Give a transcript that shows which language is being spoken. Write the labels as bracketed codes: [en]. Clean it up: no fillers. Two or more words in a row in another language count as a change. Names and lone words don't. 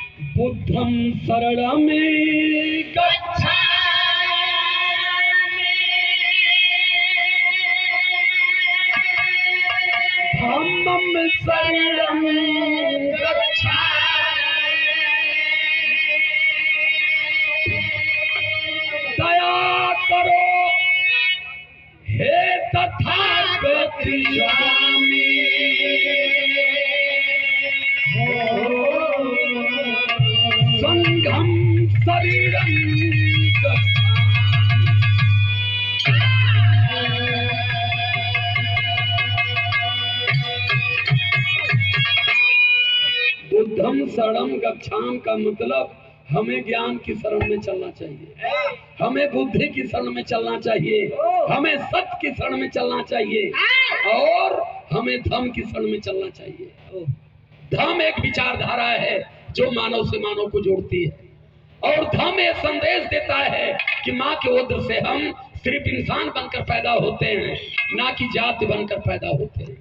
[pi] बुद्धं शरणं गच्छामि धम्मं शरणं गच्छामि। [hi] दया करो हे तथागत स्वामी, [pi] संघं शरीरं गच्छामि। बुद्धं शरणं गच्छामि [hi] का मतलब हमें ज्ञान की शरण में चलना चाहिए, हमें बुद्धि की शरण में चलना चाहिए, हमें सत्य की शरण में चलना चाहिए और हमें धर्म की शरण में चलना चाहिए। धर्म एक विचारधारा है जो मानव से मानव को जोड़ती है और धर्म ये संदेश देता है कि माँ के उदर से हम सिर्फ इंसान बनकर पैदा होते हैं, ना कि जाति बनकर पैदा होते हैं।